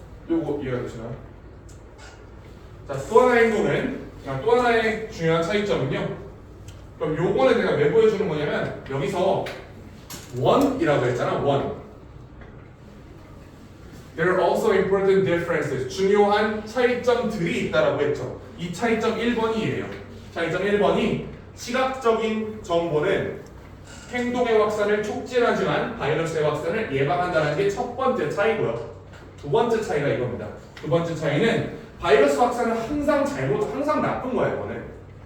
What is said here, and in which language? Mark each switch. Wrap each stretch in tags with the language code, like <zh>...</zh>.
<ko>요거 이해가 되시나요? 자, 또 하나의 행동은 또 하나의 중요한 차이점은요. 그럼 요거는 내가 왜 보여주는 거냐면 여기서 one이라고 했잖아. one.</ko> <en>There are also important differences.</en> <ko>중요한 차이점들이 있다라고 했죠. 이 차이점 1번이에요. 차이점 1번이 시각적인 정보는 행동의 확산을 촉진하지만 바이러스의 확산을 예방한다는 게 첫 번째 차이고요. 두 번째 차이가 이겁니다. 두 번째 차이는 바이러스 확산은 항상 나쁜 거야, 이거는.</ko>